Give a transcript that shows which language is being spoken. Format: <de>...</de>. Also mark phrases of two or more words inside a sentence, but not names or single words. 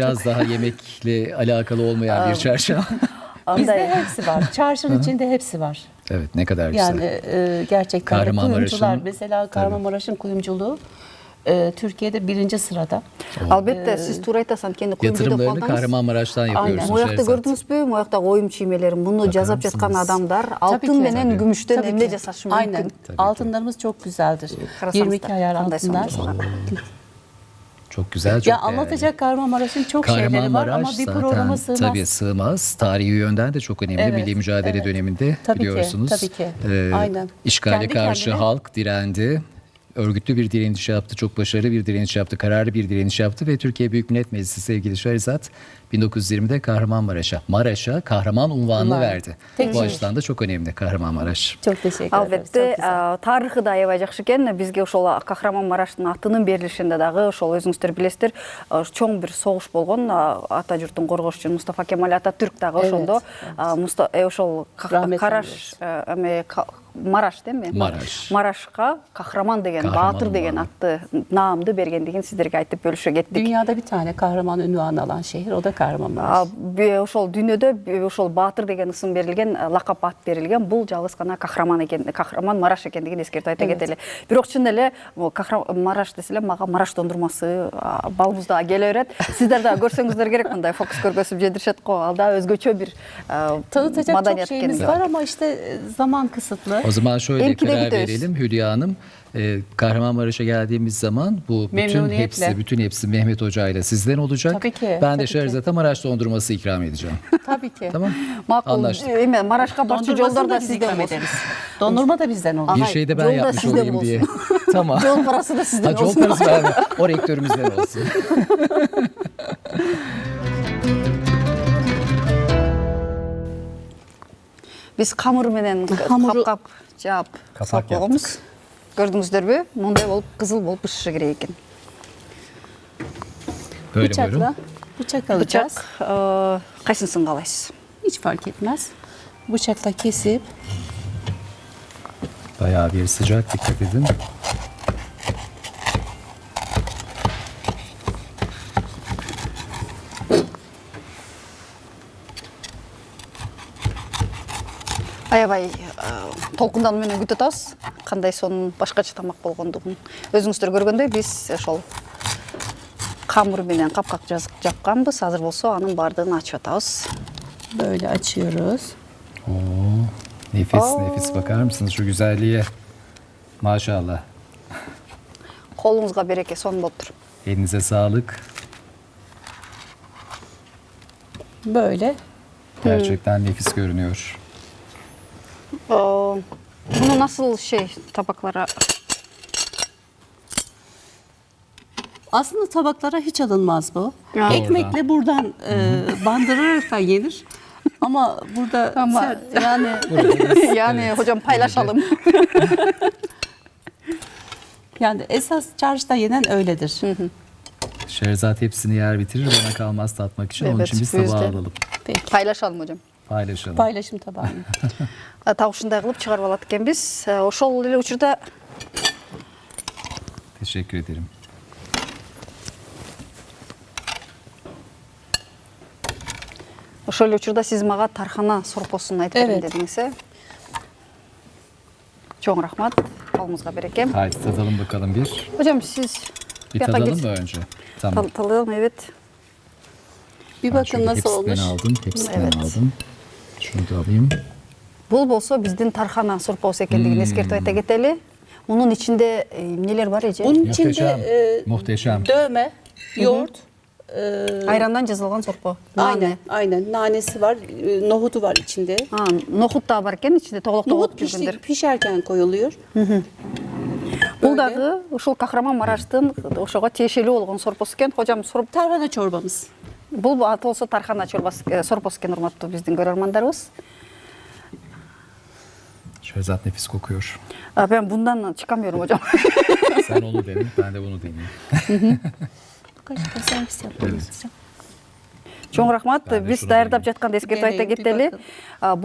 <tr>biraz daha yemekle alakalı olmayan bir çarşı. Bizde hepsi var. Çarşının içinde hepsi var. Evet, ne kadar güzel. Yani gerçekten de Kahramanmaraş'ın- kuyumcular. Mesela Kahramanmaraş'ın kuyumculuğu Türkiye'de 1. sırada.</tr> <ky>Албетта сиз тур айтасаң кенди куюмчу деп</ky> <tr>Yatırımlarını</tr> <ky>калдыңыз.</ky> <tr>Kahramanmaraş'tan yapıyorsunuz.</tr> <ky>Моякта Şerzat. көрдүңүзбү? Моякта оюм чиймелерин. Муну жазап жаткан</ky> <tr>мısınız?</tr> <ky>адамдар</ky> <tr>Tabii</tr> <ky>алтын</ky> <tr>ki.</tr> <ky>менен</ky> <tr>Tabii.</tr> <ky>күмүштөн</ky> <tr>Tabii</tr> <ky>эмне</ky> <tr>ki.</tr> <ky>жасашы</ky> <tr>Aynen.</tr> <ky>мүмкүн?</ky> <tr>Altınlarımız çok güzeldir. 22 ayar altınlar. Çok güzel, çok Ya değerli. anlatacak Kahramanmaraş'ın çok şeyleri var ama Kahramanmaraş bir programa zaten sığmaz. tabii sığmaz. Tarihi yönden de çok önemli. Evet, Milli mücadele döneminde Tabii ki, biliyorsunuz. tabii ki. Aynen. İşgale Kendi karşı kendine- halk direndi. Örgütlü bir direniş yaptı. Çok başarılı bir direniş yaptı. Kararlı bir direniş yaptı ve Türkiye Büyük Millet Meclisi sevgili Şerzat 1920'de Maraş'a kahraman unvanını Unvan. verdi. Tek Bu şey. açıdan da çok önemli Kahramanmaraş. Çok teşekkür ederim.</tr> <ky>Албетте,</ky> <tr>Çok güzel.</tr> <ky>тарыхы да аябай жакшы экен. Бизге ошол Кахраманмараштын атынын берилишинде дагы ошол өзүңүздөр билесиздер, чоң бир согуш болгон. Ата журтун коргоочу Мустафа Кемаль Ататүрк дагы ошондо ошол Rahmet Караш Мараш дейм Maraş. Марашка кахраман деген, Kahraman баатыр деген unvanı. атты наамды бергендигин сиздерге айтып бөлүшө кеттик.</ky> <tr>Dünyada bir tane kahraman ünvanı alan şehir, o da Kahramanmaraş.</tr> <ky>Ошол дүйнөдө ошол баатыр деген ысым берилген, лакап ат берилген. Бул жалгыз гана кахраман экен, кахраман Мараш экендигин эскертип айта кетели. Бирок чын эле Мараш десе мага Мараш дондурмасы балыбызда келе берет. Сиздер да көрсөңүздөр керек, мындай фокус көргөзүп жедиришет го. Ал да özgөчө бир</ky> <tr>Tanıtacak çok</tr> <ky>маданият</ky> <tr>şeyimiz</tr> <ky>экен.</ky> <tr>var ama işte zaman kısıtlı. O zaman şöyle Belki de karar gidiyoruz. verelim Hülya Hanım. Kahramanmaraş'a geldiğimiz zaman bu Memnuniyetle. bütün hepsi Mehmet Hoca ile sizden olacak. Tabii ki, Ben tabii de ki. Şerzat'a Maraş dondurması ikram edeceğim. Tabii ki. Tamam?</tr> <ky>Макул.</ky> <tr>Anlaştık.</tr> <ky>Эме Марашка барчу</ky> <tr>Dondurmasını</tr> <ky>жолдор</ky> <tr>da</tr> <ky>да</ky> <tr>biz</tr> <ky>сизден</ky> <tr>ikram</tr> <ky>болсун.</ky> <tr>ederiz. Dondurma da bizden olur. Bir Hayır, şey de ben yolda yapmış sizden olayım diye. tamam.</tr> <ky>Жол парасы да сизден</ky> <tr>Ha, yol</tr> <ky>болсун.</ky> <tr>parası verme. O rektörümüzden olsun.</tr> <ky>Биз камыр менен Камыры- капкап жаап Капак салып койгонбуз. Көрдүңүздөрбү? Мындай болуп кызыл болуп пишиши керек экен.</ky> <tr>Böyle Bıçakla buyurun. bıçak alacağız.</tr> <ky>Бычак кайсынысын каалайсыз?</ky> <tr>Hiç fark etmez. Bıçakla kesip Bayağı bir sıcak, dikkat edin.</tr> <ky>Аябай толкундануу менен күтүп атабыз. Кандай сонун башкача тамак болгондугун. Өзүңүздөр көргөндөй биз ошол камыр менен капкак жапканбыз. Азыр болсо анын баардыгын ачып атабыз.</ky> <tr>böyle açıyoruz. Nefis nefis, bakar mısınız şu güzelliğe? Maşallah.</tr> <ky>Колуңузга береке, сонун болуптур.</ky> <tr>Elinize sağlık. Böyle. Gerçekten nefis görünüyor. Bunu nasıl tabaklara? Aslında tabaklara hiç alınmaz bu. Ya. Ekmekle buradan bandırarak da yenir. Ama burada Ama sert. yani yani hocam paylaşalım. Yani esas çarşıda yenen öyledir. Şerzat hepsini yer bitirir, bana kalmaz tatmak için. Onun Evet, için biz bu yüzden. tabağa alalım. Peki. Paylaşalım hocam. Paylaşalım. Paylaşım tabağı.</tr> <ky>Так ушундай кылып чыгарып алат экенбиz. Ошол эле учурда</ky> <tr>Teşekkür ederim.</tr> <ky>сиз мага тархана сорпосун айтып берин</ky> <tr>Evet.</tr> <ky>дедиңиз. Чоң рахмат. Колуңузга береке.</ky> <tr>Haydi tadalım bakalım bir. Hocam siz Bir yakta tadalım geç- mı önce? Tamam. Tadalım, evet. Bir Ben bakın şöyle nasıl olmuş. hepsinden aldım. Hepsinden Evet. aldım. Şunu da alayım.</tr> <ky>Бул болсо биздин тархана сорпосу экендигин эскертип айта кетели. Мунун ичинде эмнелер бар эже?</ky> <tr>Bunun Muhteşem, içinde muhteşem. dövme, yoğurt,</tr> <ky>Ayrandan жазылган сорпо.</ky> <tr>aynen, aynen nanesi var, nohutu var içinde.</tr> <ky>Нохут да бар экен ичинде, тоголок</ky> <tr>Nohut</tr> <ky>тоголок жүргөндөр.</ky> <tr>pişerken koyuluyor.</tr> <ky>Бул дагы ушул Кахраман-Мараштын ошого тиешелүү болгон сорпосу экен. Хожам,</ky> <tr>Tarhana çorbamız.</tr> <ky>бул аты болсо тархана сорпосу экен, урматтуу биздин көрөрмандарыбыз.</ky> <tr>Şehzat nefis kokuyor. Ben bundan çıkamıyorum hocam. Sen onu dene, ben de bunu deneyeyim. Bu kaşıkla servis yapmamız için.</tr> <ky>Чоң рахмат.</ky> <tr>Ben de</tr> <ky>Биз</ky> <tr>şunu</tr> <ky>даярдап</ky> <tr>deneyeyim.</tr> <ky>жатканда эскертип айта</ky> <tr>Deneyim, bir</tr> <ky>кетели.</ky> <tr>bakın.</tr>